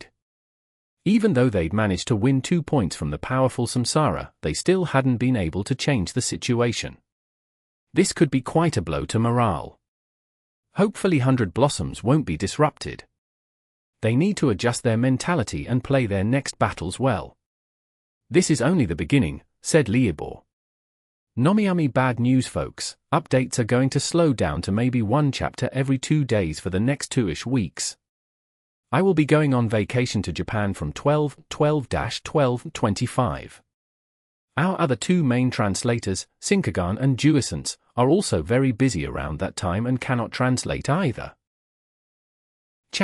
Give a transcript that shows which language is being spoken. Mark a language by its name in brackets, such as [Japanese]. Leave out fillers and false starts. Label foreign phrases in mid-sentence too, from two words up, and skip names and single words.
[English] Even though they'd managed to win 2 points from the powerful Samsara, they still hadn't been able to change the situation. This could be quite a blow to morale. Hopefully 100 Blossoms won't be disrupted. They need to adjust their mentality and play their next battles well. This is only the beginning, said Lee Ibor. Nomiami bad news folks, updates are going to slow down to maybe 1 chapter every 2 days for the next 2-ish weeks. I will be going on vacation to Japan from 12/12/25. Our other 2 main translators, Sinkagan and Juisance, are also very busy around that time and cannot translate either.